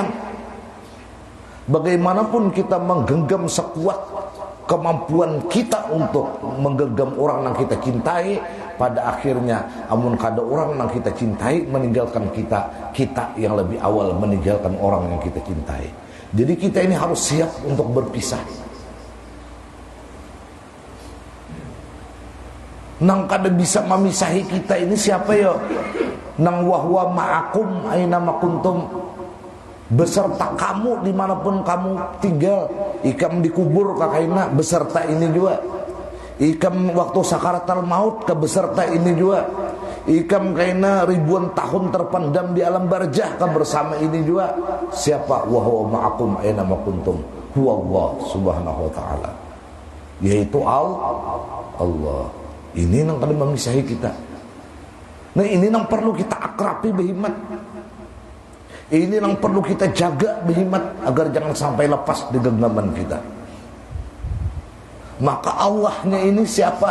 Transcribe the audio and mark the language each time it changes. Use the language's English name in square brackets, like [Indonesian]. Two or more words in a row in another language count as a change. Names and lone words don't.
[Indonesian] Bagaimanapun kita menggenggam sekuat kemampuan kita untuk menggenggam orang yang kita cintai, pada akhirnya amun kada orang yang kita cintai meninggalkan kita, kita yang lebih awal meninggalkan orang yang kita cintai. Jadi kita ini harus siap untuk berpisah. [Banjar] Nang kada bisa memisahi kita ini siapa ya? [Indonesian] Nang [Arabic] وهو معكم أين ماكنتم, [Indonesian] beserta kamu dimanapun kamu tinggal. [Banjar] Ikam dikubur kakaina beserta ini juga. Ikam waktu sakaratul maut ke beserta ini juga. Ikam kaina ribuan tahun terpendam di alam barzah ke bersama ini juga. [Arabic] Siapa? وهو معكم أين ماكنتم، هو الله سبحانه و تعالى, [Indonesian] yaitu Allah. [Banjar] Ini yang kada memisahi kita. Nah ini yang perlu kita akrabi behimat. [Indonesian] Ini yang perlu kita jaga behimat agar jangan sampai lepas di genggaman kita. Maka Allahnya ini siapa?